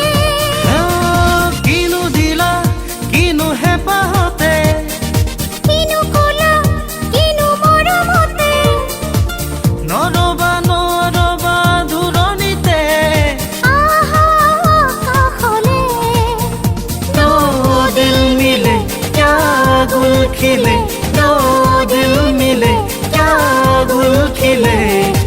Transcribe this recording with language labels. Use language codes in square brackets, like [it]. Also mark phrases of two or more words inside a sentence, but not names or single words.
[as] কিনো দিলা কিনো হেঁপাহতে কিনো কলা কিনো মৰমতে নৰবা নৰবা দূৰণিতে আহা কাষলে [hi] दो दिल मिले क्या गुल खिले दो दिल मिले क्या गुल खिले